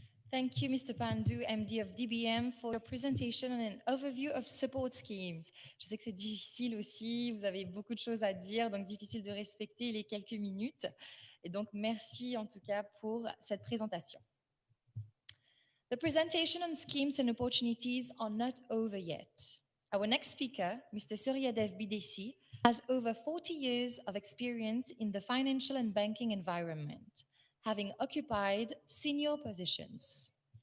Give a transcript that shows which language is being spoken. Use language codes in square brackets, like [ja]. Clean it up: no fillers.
[en] Thank you, Mr. Pandu, MD of DBM, for your presentation and an overview of support schemes. [fr] Je sais que c'est difficile aussi, vous avez beaucoup de choses à dire, donc difficile de respecter les quelques minutes. Et donc, merci en tout cas pour cette présentation. [en] The presentation on schemes and opportunities are not over yet. Our next speaker, Mr. Suryadev Bidesi, has over 40 years of experience in the financial and banking environment, having occupied senior positions.